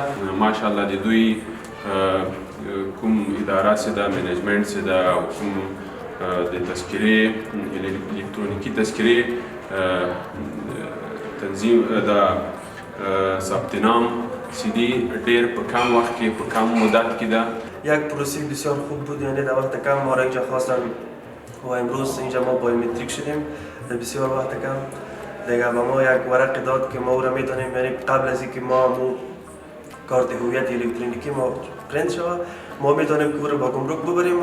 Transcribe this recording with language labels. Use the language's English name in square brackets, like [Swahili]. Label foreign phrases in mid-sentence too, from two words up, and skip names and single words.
[Pashto] ماشاءالله د دوی کوم اداره چې ده منیجمنټ چې ده او کوم د تذکرې الکترونیکي تذکرې تنظیم د ثبت نام چې دي ډېر په کم وخت کې په کم مدت کې ده. [Persian] یک پروسه بسیار خوب بود، یعنی در وقت کم ما را اینجا خواستن و امروز اینجا ما بایومتریک شدیم در بسیار وقت کم. دیگه به ما یک ورق داد که ما او را میتونیم، یعنی قبل از اینکه ما کارت هویت الکترونیکی ما پرینت شود ما میتونیم که او را با گمرک ببریم.